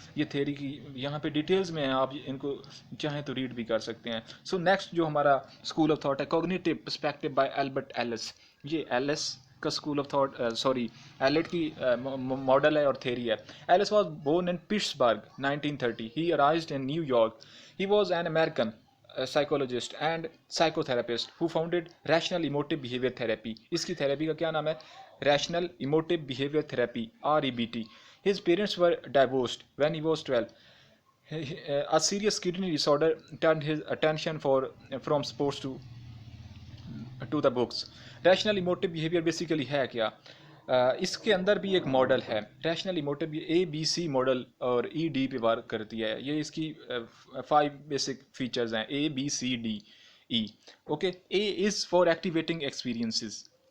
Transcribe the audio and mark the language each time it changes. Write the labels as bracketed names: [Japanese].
[Hindi] ये थेरी की यहाँ पे डिटेल्स में है, आप इनको चाहें तो रीड भी कर सकते हैं. सो नेक्स्ट जो हमारा स्कूल ऑफ थॉट है, cognitive perspective bye Albert Alice. ये एलिस का school of thought, sorry, elite की मॉडल है और थेरी है. [English] Alice was born in Pittsburgh 1930. He arrived in New York. He was an American psychologist and psychotherapist who founded rational emotive behavior therapy. [Hindi] इसकी therapy का क्या नाम है? [English] Rational Emotive Behavior Therapy, REBT. His parents were divorced when he was 12. A serious kidney disorder turned his attention from sports to the books. [Hindi] Rational emotive behaviour basically है क्या? इसके अंदर भी एक मॉडल है. रैशनल इमोटिव ABC मॉडल और ED पे work करती है. ये इसकी 5 बेसिक फीचर्स हैं, ABCDE. [English] Okay, A is for activating experiences.